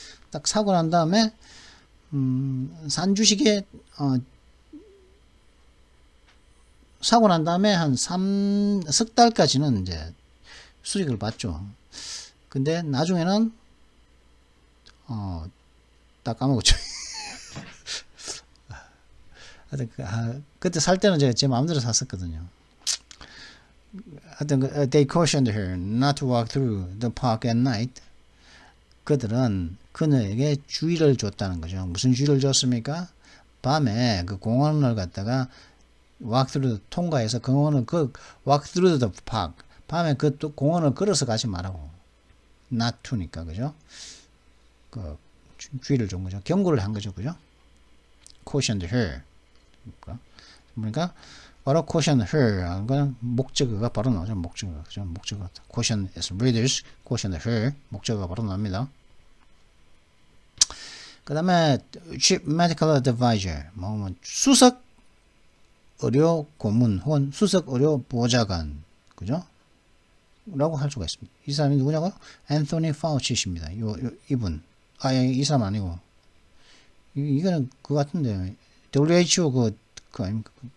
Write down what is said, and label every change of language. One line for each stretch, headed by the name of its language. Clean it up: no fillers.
Korean: 딱 사고 난 다음에, 산 주식에, 사고 난 다음에 한 석 달까지는 이제 수익을 봤죠. 근데 나중에는 딱 까먹었죠. 그때 살 때는 제 마음대로 샀었거든요. 하여튼
English: they cautioned her not to walk through the park at night.
Korean: 그들은 그녀에게 주의를 줬다는 거죠. 무슨 주의를 줬습니까? 밤에 그 공원을 갔다가 walk through 통과해서 공원을
English: walk through the park.
Korean: 밤에 그 공원을 걸어서 가지 말라고. not to니까, 그죠? 주의를 준 거죠. 경고를 한 거죠. 그죠?
English: cautioned her.
Korean: 그러니까, 바로
English: cautioned her.
Korean: 하는 건 목적어가 바로 나오죠. 목적어. 그죠? 목적어.
English: caution as readers. cautioned her.
Korean: 목적어가 바로 나옵니다. 그 다음에, chief medical advisor. 수석 의료 고문 혹은 수석 의료 보좌관. 그죠? 라고 할 수가 있습니다. 이 사람이 누구냐고요? 앤토니 파우치십니다. 이분. 이 사람 아니고. 이거는 그거 같은데. WHO 아닙니까?